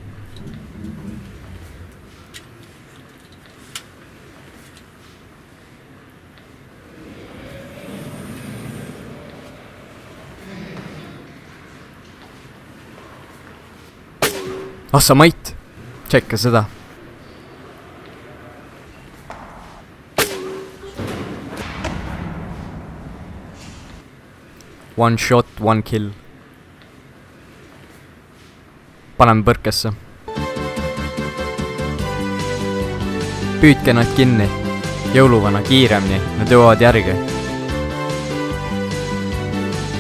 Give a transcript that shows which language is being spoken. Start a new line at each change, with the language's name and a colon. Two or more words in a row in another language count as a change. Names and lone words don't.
Estonian: Sa mait! Tšekka seda.
English: One shot, one kill.
Estonian: Paneme põrkesse. Püüdke nad kinni. Jõuluvana kiiremini, nad jõuavad järgi.